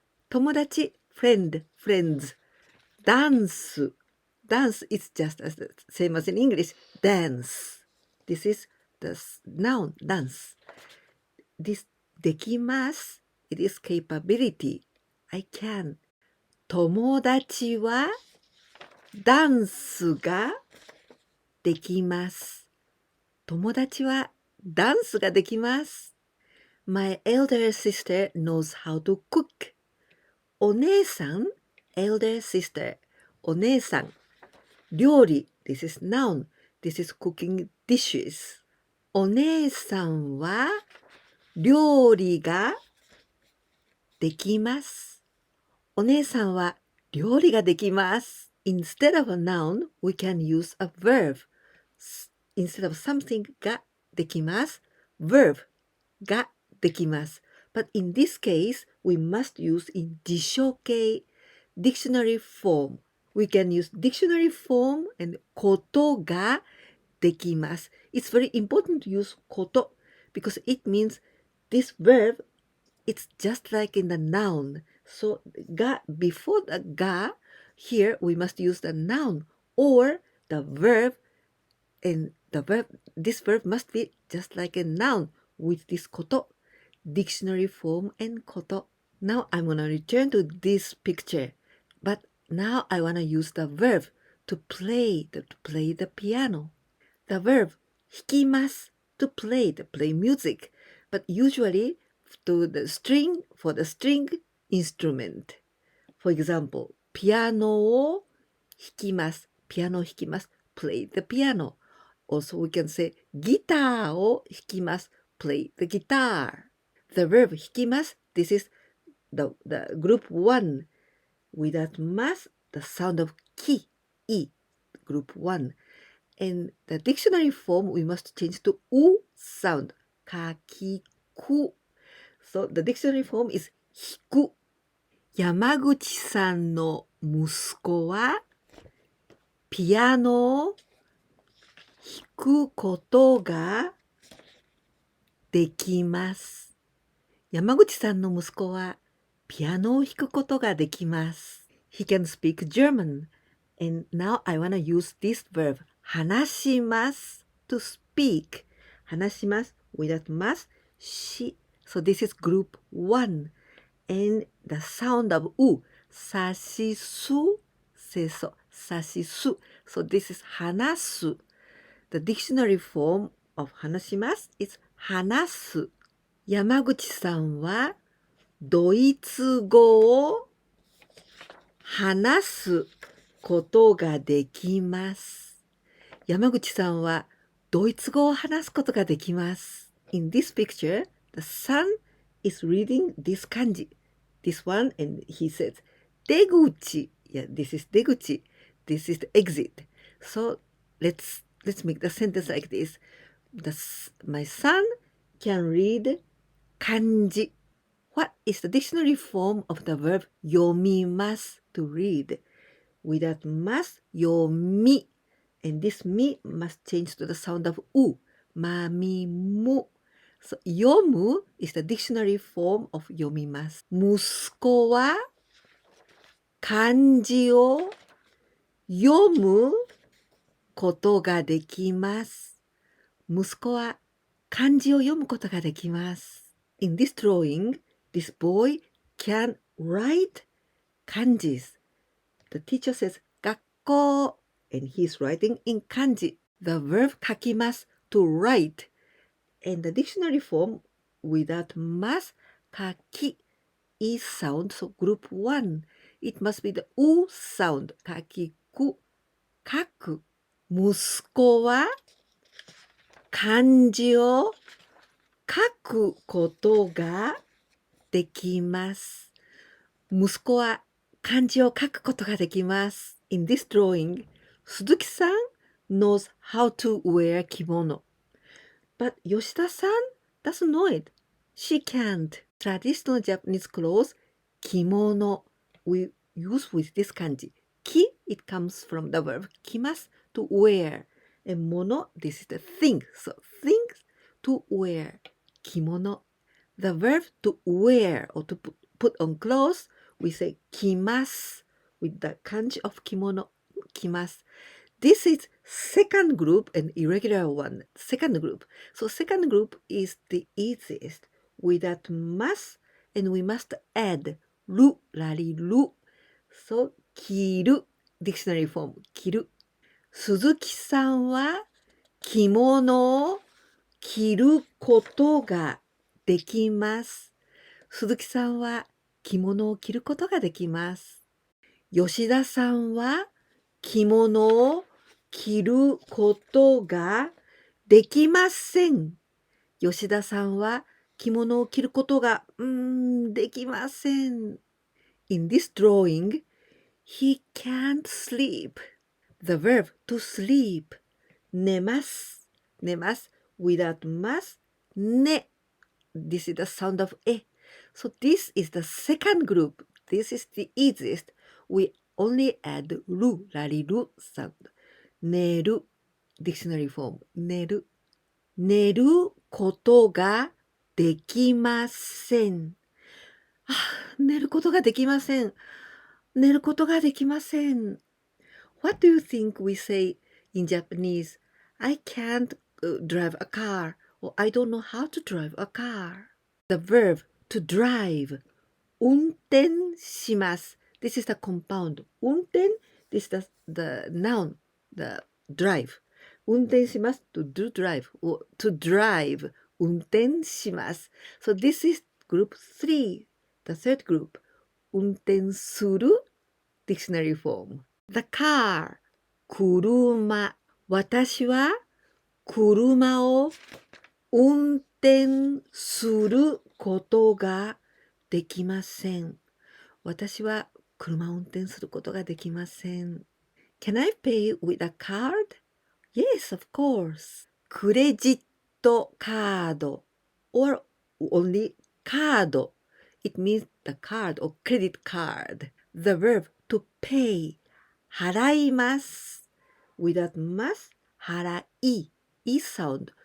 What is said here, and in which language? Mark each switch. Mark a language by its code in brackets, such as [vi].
[en] 友達 friend, friends. Dance. Dance is just as the same as in English. Dance. This is the noun, dance. This できます it is capability. I can. [ja] 友達はダンスができます。友達はダンスができます。 [en] My elder sister knows how to cook. お姉さん elder sister お姉さん料理 this is noun. This is cooking dishes. [ja] お姉さんは料理ができます。お姉さんは料理ができます。 [en] Instead of a noun, we can use a verb. Instead of something ができます。 [ja] verb ができます。 [en] But in this case, we must use in 辞書形 dictionary form. We can use dictionary form and ことができます。 It's very important to use こと because it means this verb, it's just like in the noun. So が before the が here we must use the noun or the verb and the verb, this verb must be just like a noun with this こと dictionary form and こと Now I'm gonna return to this picture, but now I wanna use the verb to play the piano. The verb 弾きます to play music, but usually to the string for the string instrument. [ja] For example, ピアノを弾きます。ピアノを弾きます。 [en] play the piano. Also, we can say [ja] ギターを弾きます。 [en] play the guitar. The verb 弾きます。 This is the group 1. Without ます the sound of き e group 1. And the dictionary form we must change to う sound. かきく.So the dictionary form is 弾く。 [ja] 山口さんの息子はピアノを弾くことができます。山口さんの息子はピアノを弾くことができます。 [en] He can speak German. And now I want to use this verb 話します to speak. 話します without ます し So this is group 1. And the sound of うさしすせそさしす So this is 話す The dictionary form of 話します is 話す。 [ja] 山口さんはドイツ語を話すことができます。山口さんはドイツ語を話すことができます。 [en] In this picture, the son is reading this kanji. This one, and he says, 出口. Yeah, this is 出口. This is the exit. So let's make the sentence like this. My son can read kanji. What is the dictionary form of the verb 読みます to read? Without must, 読み. And this mi must change to the sound of u. まみむ. So 読む is the dictionary form of 読みます。 [ja] 息子は漢字を読むことができます。息子は漢字を読むことができます。 [en] In this drawing, this boy can write kanjis. The teacher says 学校 and he's writing in kanji. The verb 書きます to write. And the dictionary form without ます書き is sound, so group 1. It must be the u sound. 書きく書く。 [ja] 息子は漢字を書くことができます。息子は漢字を書くことができます。 [en] In this drawing, Suzuki-san knows how to wear kimono. But Yoshida-san doesn't know it. She can't. Traditional Japanese clothes, kimono, we use with this kanji. Ki, it comes from the verb kimasu, to wear. And mono, this is the thing. So things to wear. Kimono. The verb to wear or to put on clothes, we say kimasu with the kanji of kimono, kimasu. This is second group, an irregular one. Second group. So second group is the easiest. Without must, and we must add ru, rari, ru. So 着る dictionary form 着る。 [ja] 鈴木さんは着物を着ることができます。鈴木さんは着物を着ることができます。吉田さんは着物を着ることができません。吉田さんは着物を着ることができません。 [en] In this drawing, he can't sleep. The verb to sleep. 寝ます。寝ます。 Without ます。ね。This is the sound of え。 So this is the second group. This is the easiest. We only add る、らりる sound. 寝る。Dictionary form. 寝る。 [ja] 寝ることができません。寝ることができません。寝ることができません。 [en] What do you think we say in Japanese? I can't drive a car, or I don't know how to drive a car. The verb to drive. 運転します。 This is the compound. 運転 This is the noun, the drive. 運転します to do drive, or to drive. 運転します。 So this is group 3, the third group. 運転する dictionary form. The car. 車。 [ja] 私は車を運転することができません。私は車を運転することができません。 [en] Can I pay with a card? Yes, of course. クレジットカード or only カード It means the card or credit card. The verb to pay. 払います。 Without must, 払い is sound.